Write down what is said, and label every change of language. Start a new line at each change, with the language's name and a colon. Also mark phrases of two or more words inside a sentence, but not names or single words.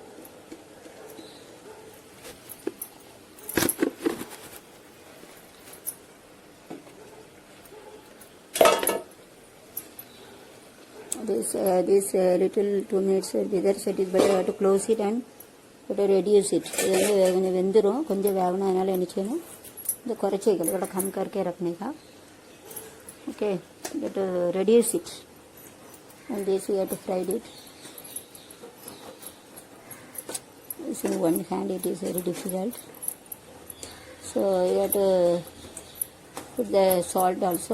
English: This little 2 minutes whether it is better, you have to close it and better reduce it.
Tamil: இது வந்து வெந்துடும், கொஞ்சம் வேகணும். அதனால் என்ன செய்யணும், இந்த குறைச்சிக்கல் இதோட
Hindi: कम करके रखने का.
English: Okay, but reduce it. And this you have to fry it. In one hand it is very difficult. So you have to put the salt also.